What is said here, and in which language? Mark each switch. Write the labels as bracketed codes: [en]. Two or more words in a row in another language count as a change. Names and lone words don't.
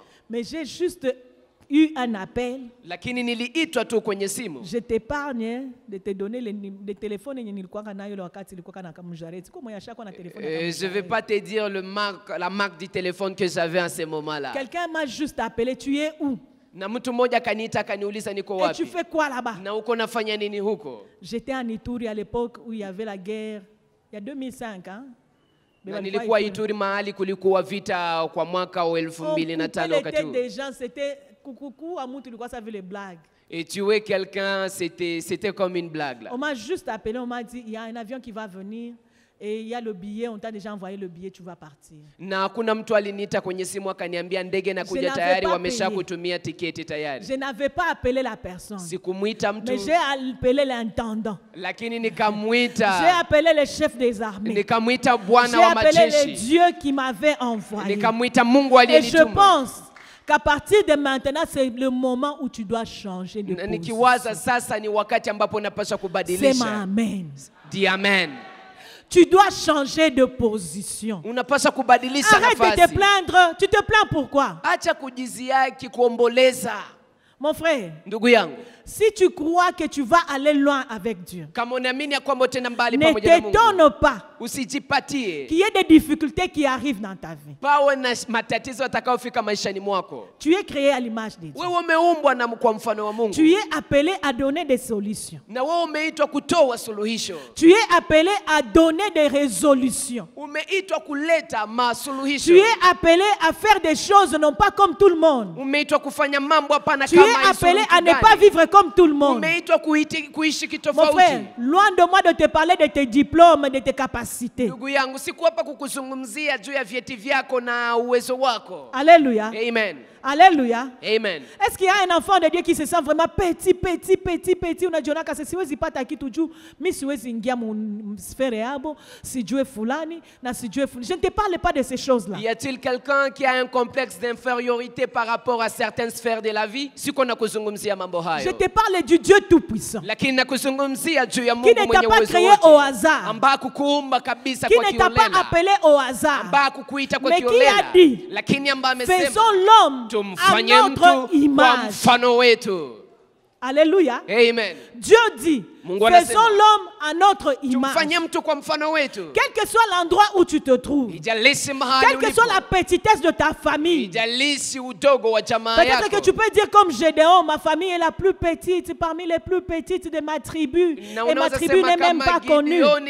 [fr] Mais j'ai juste eu un appel. Je t'épargne de te donner les téléphones. Je ne vais pas te dire la marque du téléphone que j'avais à ce moment-là. Quelqu'un m'a juste appelé. Tu es où? [sw] Na mtu mmoja akaniita akaniuliza niko [fr] Et tu [sw] wapi? [fr] fais quoi là-bas? [sw] Na uko nafanya nini huko? [fr] J'étais en Ituri à l'époque où il y avait la guerre. Il y a 2005, hein? [sw] Na nilikuwa Ituri mahali kulikuwa vita kwa mwaka wa 2005 wakati huo. [fr] Des gens, c'était coucou, amour, tu vois ça veut les blagues. Et tuer quelqu'un, c'était comme une blague là. On m'a juste appelé, on m'a dit il y a un avion qui va venir et il y a le billet, on t'a déjà envoyé le billet, tu vas partir. [sw] Na kuna mtu aliniita kwenye simu akaniambia ndege na kuja tayari, wameshakutumia tiketi tayari. [fr] Je n'avais pas appelé la personne. [sw] Sikumuita mtu. [fr] Mais j'ai appelé l'intendant. [sw] Lakini nikamuita. [fr] J'ai appelé le chef des armées. [sw] Nikamuita bwana wa majeshi. [fr] J'ai appelé le Dieu qui m'avait envoyé. [sw] Nikamuita Mungu aliyenituma. [fr] Et je pense qu'à partir de maintenant, c'est le moment où tu dois changer de position. [sw] Nikiwaza sasa ni wakati ambapo unapaswa kubadilisha. Sema amen. [fr] Dis amen. Tu dois changer de position. [sw] Unapaswa kubadilisha nafasi. [fr] Arrête de te plaindre. Tu te plains pourquoi? [sw] Acha kujiziaki kuomboleza. [fr] Mon frère, [sw] ndugu yangu, [fr] si tu crois que tu vas aller loin avec Dieu, [sw] kama unaamini ya kwamba utaenda mbali [fr] ne [sw] pamoja na Mungu, [fr] t'étonne pas [sw] usijipatie [fr] qu'il y ait des difficultés qui arrivent dans ta vie. [sw] pawe na matatizo yatakayofika maishani mwako. [fr] Tu es créé à l'image de Dieu. [sw] Wewe umeumbwa na kwa mfano wa Mungu. [fr] Tu es appelé à donner des solutions. [sw] Na wewe umeitwa kutoa suluhisho. [fr] Tu es appelé à donner des résolutions. [sw] Umeitwa kuleta masuluhisho. [fr] Tu es appelé à faire des choses non pas comme tout le monde. [sw] Umeitwa kufanya mambo hapana [fr] tu [sw] kama [fr] es appelé à ne pas vivre comme tout le monde. [sw] Umeitwa kuishi [fr] Mon [sw] kitofauti. [fr] frère, loin de moi de te parler de tes diplômes, de tes capacités. [sw] Ndugu yangu, siku hapa kukuzungumzia juu ya vyeti vyako na uwezo wako. [fr] Alléluia. Amen. Alléluia. Amen. Est-ce qu'il y a un enfant de Dieu qui se sent vraiment petit? [sw] Unajiona kama siwezi pata kitu juu mimi siwezi ingia sphère yabo, sijue fulani na sijue fulani. [fr] Je ne te parle pas de ces choses-là. Y a-t-il quelqu'un qui a un complexe d'infériorité par rapport à certaines sphères de la vie? [sw] Siko nakuzungumzia mambo hayo. [fr] Je te parle du Dieu tout-puissant. [sw] Lakini nakuzungumzia juu ya Mungu mwenye uwezo wote. [fr] Qui ne t'a pas créé au hasard. [sw] Ambaye kukuumba kabisa kwa kiolela. [fr] Qui ne t'a pas appelé au hasard. [sw] Ambaye kukuita kwa kiolela. [fr] Mais qui a dit? [sw] Lakini ambaye amesema. [fr] Faisons l'homme [sw] tumfanye mtu kwa mfano wetu. [fr] Alléluia. Amen. Dieu dit, faisons l'homme à notre image. Quel que soit l'endroit où tu te trouves, quelle que soit la petitesse de ta famille, peut-être que tu peux dire comme Gédéon, ma famille est la plus petite parmi les plus petites de ma tribu, et ma tribu n'est même pas connue.